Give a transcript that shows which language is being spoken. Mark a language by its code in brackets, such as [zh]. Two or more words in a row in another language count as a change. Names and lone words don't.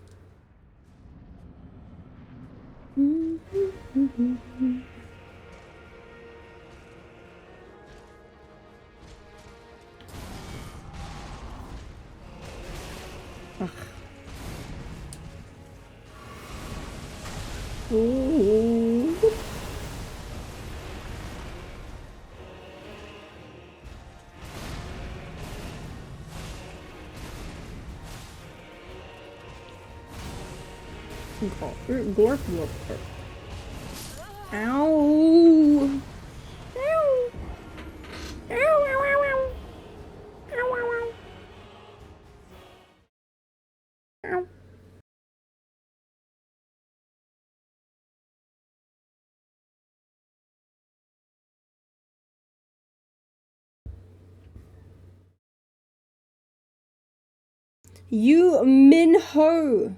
[en] Ugh. Ooh. Glorp, glorp, glorp. Ow! Ow! Ow, ow, ow, ow. Ow, ow, ow. Ow. You Minho!